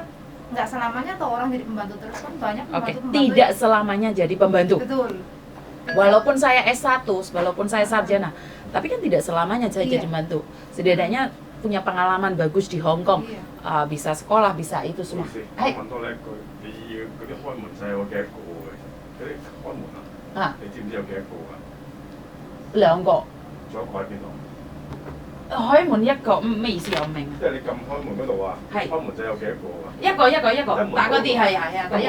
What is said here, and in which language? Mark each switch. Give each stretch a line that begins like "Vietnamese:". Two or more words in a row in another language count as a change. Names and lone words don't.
Indonesian: Nggak selamanya tuh orang jadi pembantu terus, kan banyak Oke, pembantu. tidak selamanya jadi pembantu. Betul. Walaupun saya S1, walaupun saya sarjana, tapi kan tidak selamanya saya Iya. jadi pembantu. Setidaknya punya pengalaman bagus di Hong Kong, Iya. Bisa sekolah, bisa itu
Cantonese: 老
Indonesian: semua.
Cantonese: 師，我 Hai, 問多你一句，你要嗰啲開門掣有幾多個嘅？嗰啲開門啊，啊你知唔知有幾多個啊？兩個仲有一個喺邊度？開門一個，咩意思我唔明啊？即係你撳開門嗰度啊，係開門掣有幾多個啊？一個，打嗰啲係啊，第一